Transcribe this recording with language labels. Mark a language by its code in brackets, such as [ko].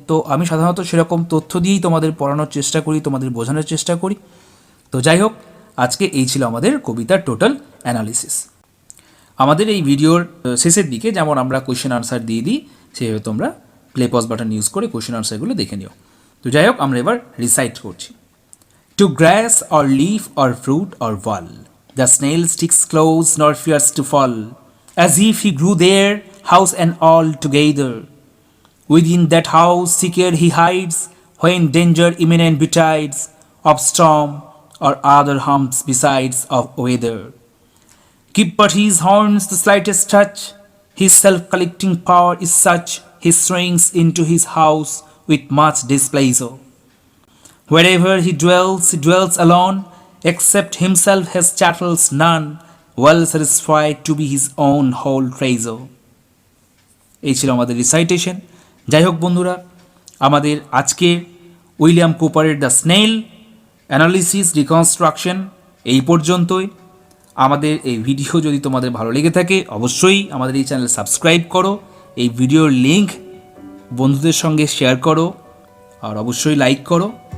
[bn] তো আমি সাধারণত সেরকম তথ্য দিয়েই তোমাদের পড়ানোর চেষ্টা করি, তোমাদের বোঝানোর চেষ্টা করি। তো যাই হোক, আজকে এই ছিল আমাদের কবিতার টোটাল অ্যানালিসিস। আমাদের এই ভিডিওর শেষের দিকে যেমন আমরা কোয়েশ্চেন আনসার দিয়ে দিই, সেভাবে তোমরা প্লে পজ বাটন ইউজ করে কোয়েশ্চেন আনসারগুলো দেখে নিও। তো যাই হোক, আমরা এবার রিসাইট করছি। [en] To grass or leaf or fruit or wall, the snail sticks close nor fears to fall, as if he grew there, house and all together. Within that house secure he hides, when danger imminent betides, of storm or other harms besides of weather. Keep but his horns the slightest touch, his self-collecting power is such, he shrinks into his house with much displeasure. Wherever he dwells alone, except himself has chattels none, well satisfied to be his own whole treasure. [bn] এই ছিল আমাদের recitation. যাই হোক বন্ধুরা, আমাদের আজকে William কুপারের the snail analysis reconstruction এই পর্যন্তই। আমাদের এই ভিডিও যদি তোমাদের ভালো লেগে থাকে অবশ্যই আমাদের এই চ্যানেল সাবস্ক্রাইব করো, এই ভিডিওর লিঙ্ক বন্ধুদের সঙ্গে শেয়ার করো, আর অবশ্যই লাইক করো।